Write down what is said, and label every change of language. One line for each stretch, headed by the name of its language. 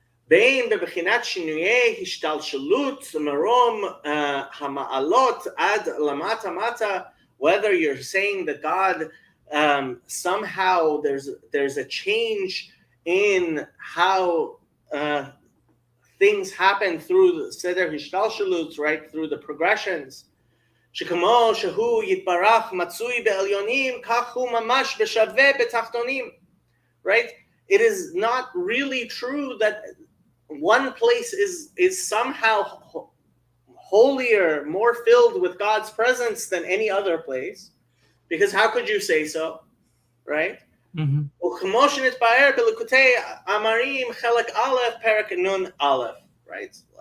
Hebrew: בין בבחינת שינויי השתלשלות מרום המעלות עד למטה מטה,
English: whether you're saying that God somehow there's a change in how things happen through the seder hishtalshalut, right, through the progressions.
Hebrew: שכמו שהוא יתברך מצוי בעליונים, כך הוא ממש בשווה בתחתונים, right?
English: It is not really true that one place is somehow holier, more filled with God's presence than any other place, because how could you say so, right?
Hebrew: וכמו שנתבהר בליקוטי אמרים חלק א' פרק נ' א', right?